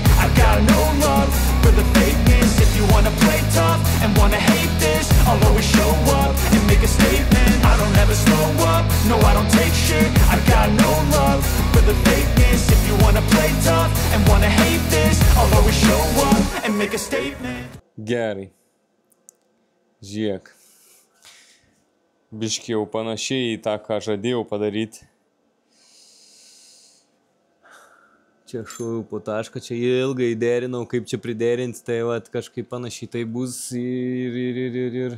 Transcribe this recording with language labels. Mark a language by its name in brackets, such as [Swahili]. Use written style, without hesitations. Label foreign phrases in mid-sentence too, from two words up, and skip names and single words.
[English] I got no love for the fakeness. If you wanna play tough and wanna hate this, I'll always show up and make a statement. I don't ever slow up, no I don't take shit. I got no love for the fakeness. If you wanna play tough and wanna hate this, I'll always show up and make a statement. [Lithuanian] Gerai. Žiūrėk. Biški jau panašiai į tą, ką žadėjau padaryti. Čia šauju po tašką, čia ilgai derinau, kaip čia priderinti, tai vat kažkaip panašiai tai bus ir.